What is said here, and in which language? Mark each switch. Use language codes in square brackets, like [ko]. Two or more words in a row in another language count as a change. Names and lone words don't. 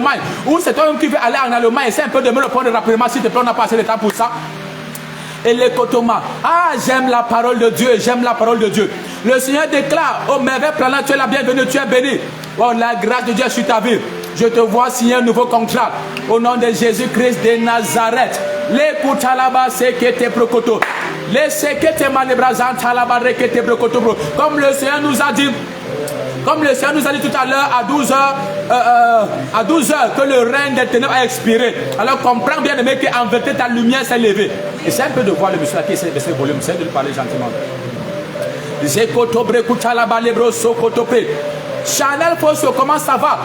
[fr] Ou c'est toi-même qui veut aller en Allemagne? Essaie un peu de me répondre rapidement, s'il te plaît, on n'a pas assez de temps pour ça. Et les kotomas. Ah, j'aime la parole de Dieu, j'aime la parole de Dieu. Le Seigneur déclare, oh merveille planant, tu es la bienvenue, tu es béni. Oh, la grâce de Dieu est sur ta vie. Je te vois signer un nouveau contrat. Au nom de Jésus-Christ de Nazareth. Les koutalaba sekete prokoto. Les sekete manebrazan talaba rekete prokoto. Comme le Seigneur nous a dit. Comme le Seigneur nous a dit tout à l'heure à 12h que le règne des ténèbres a expiré. Alors comprends bien aimé qu'en vérité ta lumière s'est levée. Et c'est un peu de voir le monsieur qui essaie de baisser le volume, c'est de lui parler gentiment. Chanel Fosso, comment ça va?